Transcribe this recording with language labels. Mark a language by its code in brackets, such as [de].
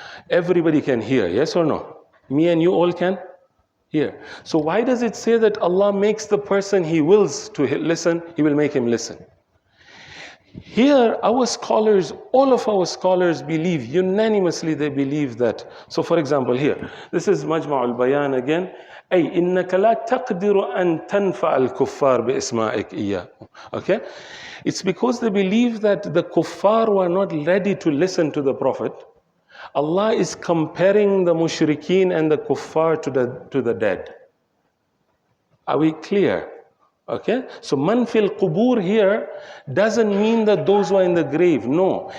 [en] Everybody can hear, yes or no? Me and you all can hear. So why does it say that Allah makes the person He wills to listen, He will make him listen? Here, our scholars, all of our scholars believe, unanimously they believe that. So for example here, this is Majma' al-Bayan again. [ar] أي إنك لا تقدر أن تنفع الكفار بإسمائك إياه. [en] Okay? It's because they believe that the kuffar were not ready to listen to the Prophet. Allah is comparing the mushrikeen and the kuffar to the dead. Are we clear? Okay? So [ar] man fil qubur [en] here doesn't mean that those who are in the grave. No.